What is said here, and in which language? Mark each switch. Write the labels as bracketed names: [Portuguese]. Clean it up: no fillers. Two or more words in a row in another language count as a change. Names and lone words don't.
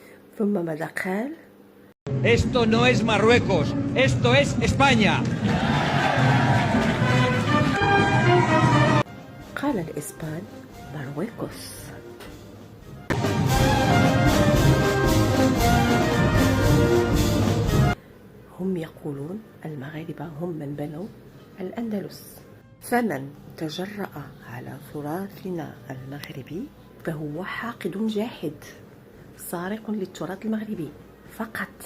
[Arabic] ثم ماذا قال؟ [Spanish] Esto no es Marruecos, esto es España. [Arabic] قال الإسبان مارويكوس. هم يقولون المغاربة هم من بنوا الأندلس، فمن تجرأ على تراثنا المغربي فهو حاقد جاحد سارق للتراث المغربي فقط.